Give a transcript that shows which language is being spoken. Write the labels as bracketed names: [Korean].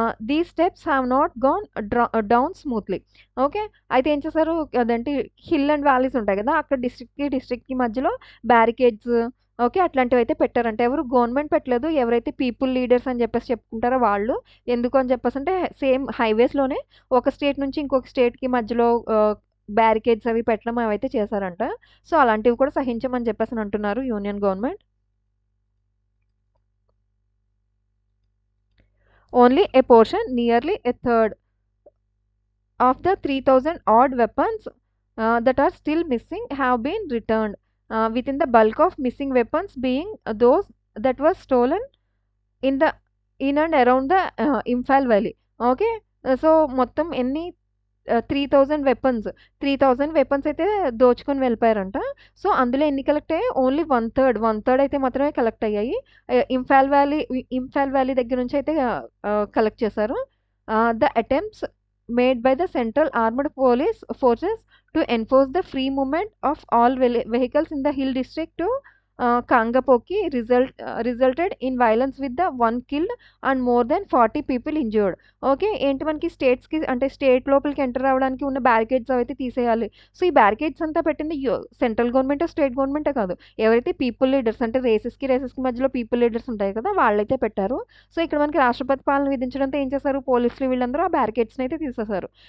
[English] These steps have not gone down smoothly. [Telugu] Okay, అయితే ఏం చేశారు, అదంటే హిల్ అండ్ వ్యాలీస్ ఉంటాయి కదా, అక్కడ డిస్ట్రిక్ట్కి మధ్యలో బ్యారికేడ్స్ ఓకే అట్లాంటివి అయితే పెట్టారంటే, ఎవరు గవర్నమెంట్ పెట్టలేదు, ఎవరైతే పీపుల్ లీడర్స్ అని చెప్పేసి చెప్పుకుంటారో వాళ్ళు. ఎందుకు అని చెప్పేసి అంటే సేమ్ హైవేస్లోనే ఒక స్టేట్ నుంచి ఇంకొక స్టేట్కి మధ్యలో బ్యారికేడ్స్ అవి పెట్టడం అవైతే చేశారంట. సో అలాంటివి కూడా సహించమని చెప్పేసి అంటున్నారు union government. [English] Only a portion, nearly a third of the 3,000 odd weapons that are still missing have been returned, within the bulk of missing weapons being those that were stolen in and around the Imphal Valley. [Telugu] Okay, so మొత్తం ఎన్ని 3,000 weapons అయితే దోచుకొని వెళ్ళిపోయారంట. So అందులో ఎన్ని collect అయ్యాయి, only one third అయితే మాత్రమే collect అయ్యాయి. ఇంఫాల్ వ్యాలీ దగ్గర నుంచి అయితే కలెక్ట్ చేశారు. [English] The attempts made by the Central Armed Police Forces to enforce the free movement of all vehicles in the Hill District to Kangapoki resulted in violence with the 1 killed and more than 40 people injured. [Telugu] Okay, ఏంటి మనకి స్టేట్స్కి అంటే state లోపలికి enter అవ్వడానికి ఉన్న barricades అయితే తీసేయాలి. So ఈ బ్యారికేడ్స్ అంతా పెట్టింది సెంట్రల్ గవర్నమెంట్ స్టేట్ గవర్నమెంటే కాదు, ఎవరైతే పీపుల్ లీడర్స్ అంటే రేసెస్కి మధ్యలో పీపుల్ లీడర్స్ ఉంటాయి కదా వాళ్ళైతే పెట్టారు. సో ఇక్కడ మనకి రాష్ట్రపతి పాలన విధించడంతో ఏం చేశారు, పోలీసులు వీళ్ళందరూ ఆ బ్యారికేడ్స్ని అయితే తీసేశారు.